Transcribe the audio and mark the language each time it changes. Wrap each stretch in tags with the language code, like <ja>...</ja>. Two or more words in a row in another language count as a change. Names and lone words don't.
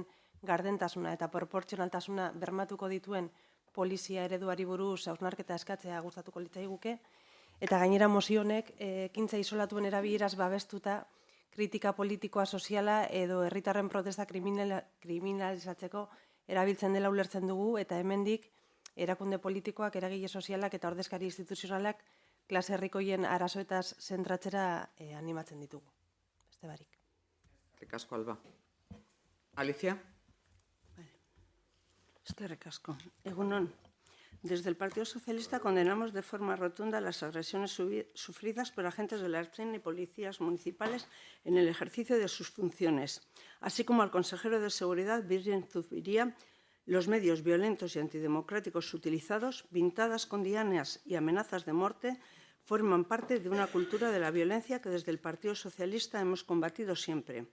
<eu>gardentasuna eta proportzionaltasuna bermatuko dituen polizia ereduari buruz hausnarketa eskatzea gustatuko litzaiguke, eta gainera mozio honek ekintza isolatuen erabileraz babestuta kritika politikoa soziala edo herritarren protesta kriminalizatzeko erabiltzen dela ulertzen dugu, eta hemendik erakunde politikoak, eragile sozialak eta ordezkari instituzionalak klase herrikoien arazoetaz zentratzera animatzen ditugu. Beste barik. Eskerrik asko, Alba. Alicia? Eskerrik asko. Egunon.</eu> <es>Desde el Partido Socialista condenamos de forma rotunda las agresiones sufridas por agentes de la Ertzaintza y policías municipales en el ejercicio de sus funciones, así como al consejero de Seguridad, Virgen Zubiría, los medios violentos y antidemocráticos utilizados, pintadas con dianas y amenazas de muerte, forman parte de una cultura de la violencia que desde el Partido Socialista hemos combatido siempre.</es>